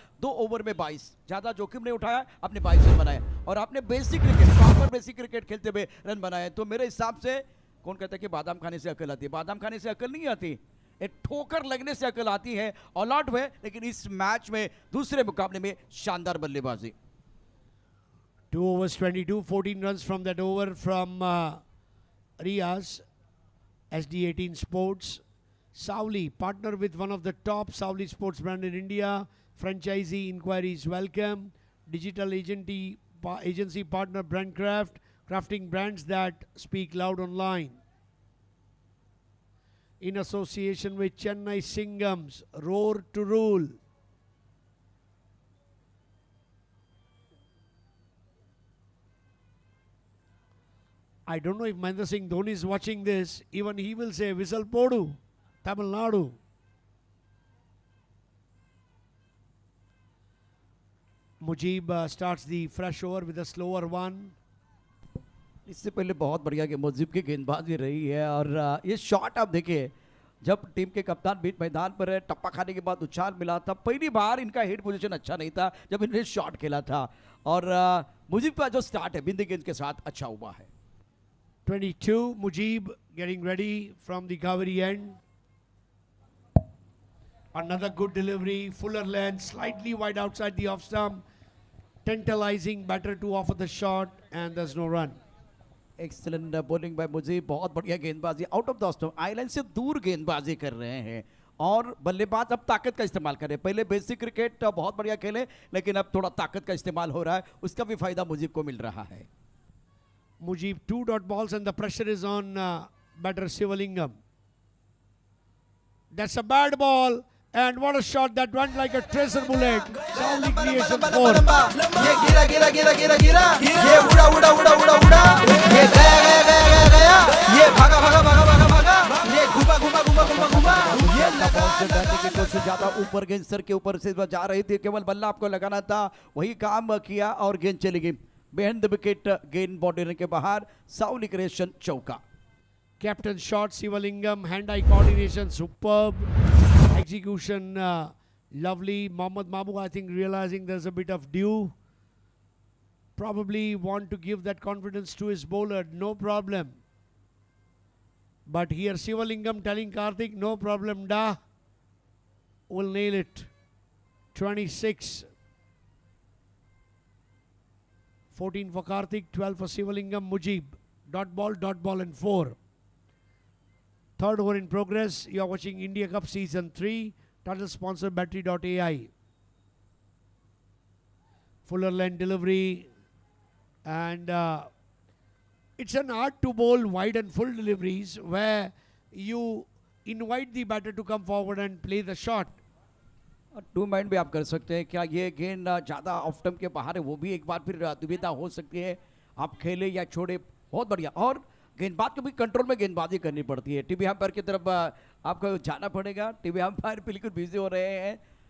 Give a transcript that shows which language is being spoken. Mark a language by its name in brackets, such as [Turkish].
[Hindi] 2 over में 22, ज्यादा जोखिम नहीं उठाया, आपने 22 रन बनाए और आपने basic cricket, proper basic cricket खेलते हुए रन बनाए। तो मेरे हिसाब से कौन कहता है कि बादाम खाने से अकल आती है, बादाम खाने से अकल नहीं आती, एक ठोकर लगने से अकल आती है। ऑल आउट हुए, लेकिन इस मैच में दूसरे मुकाबले में शानदार बल्लेबाजी। [English] 2 overs 22, 14 runs from that over from Riaz, SD18 Sports. Sauli, partner with one of the top Sauli sports brand in India. Franchisee inquiries welcome. Digital agency partner Brandcraft, crafting brands that speak loud online. In association with Chennai Singhams, Roar to Rule. I don't know if Mahendra Singh Dhoni is watching this. Even he will say, Whistle Podu, Tamil Nadu. Mujib starts the fresh over with a slower one. [Hindi] इससे पहले बहुत बढ़िया गेंद मुजीब की गेंदबाजी रही है और ये शॉट आप देखिए, जब टीम के कप्तान बीच मैदान पर है, टप्पा खाने के बाद उछाल मिला था। पहली बार इनका हेड पोजीशन अच्छा नहीं था जब इन्होंने शॉट खेला था और मुजीब का जो स्टार्ट है बिंदी गेंद के साथ अच्छा हुआ है। [English] 22, Mujib getting ready from the Kaveri end. Another good delivery, fuller length, slightly wide outside the off stump. Tantalizing batter to offer the shot and there's no run. Excellent bowling by Mujib, [Hindi] बहुत बढ़िया गेंदबाजी, [English] out of the stump, [Hindi] island से दूर गेंदबाजी कर रहे हैं और बल्लेबाज अब ताकत का इस्तेमाल कर रहे हैं। पहले बेसिक क्रिकेट बहुत बढ़िया खेले, लेकिन अब थोड़ा ताकत का इस्तेमाल हो रहा है, उसका भी फायदा मुजीब को मिल रहा है। [English] Mujib 2 dot balls and the pressure is on batter Sivalingam. That's a bad ball and what a shot that went like a tracer bullet. Sauli creation 4. [Hindi] ये गिरा गिरा गिरा गिरा गिरा, ये उड़ा उड़ा उड़ा उड़ा उड़ा, ये गया गया गया गया गया, ये भागा भागा भागा भागा भागा, ये घुमा घुमा घुमा घुमा घुमा, ये लगा बैटिंग की कोशिश ज्यादा ऊपर, गेंद सर के ऊपर से जा रही थी, केवल बल्ला आपको लगाना था, वही काम किया और गेंद चली गई [English] behind the wicket, [Hindi] गेंद बाउंड्री के बाहर। साउली क्रिएशन चौका। [English] Captain shot Sivalingam, hand-eye coordination superb, execution lovely. Mohammad Mahbub, I think, realizing there's a bit of dew, probably want to give that confidence to his bowler, no problem. But here Sivalingam telling Karthik, no problem, da, will nail it. 26. 14 for Karthik, 12 for Sivalingam. Mujib, dot ball and 4. Third over in progress. You are watching India Cup Season 3. Title sponsor Battery.ai. Fuller length delivery. And it's an art to bowl wide and full deliveries where you invite the batter to come forward and play the shot. [Hindi] To mind भी आप कर सकते हैं, क्या ये गेंद ज़्यादा off stump के बाहर है, वो भी एक बार फिर दुविधा हो सकती है, आप खेले या छोड़े। बहुत बढ़िया, और गेंदबाज को भी कंट्रोल में गेंदबाजी करनी पड़ती है। टीवी अंपायर की तरफ आपको जाना पड़ेगा, टीवी अंपायर बिल्कुल बिजी हो रहे हैं।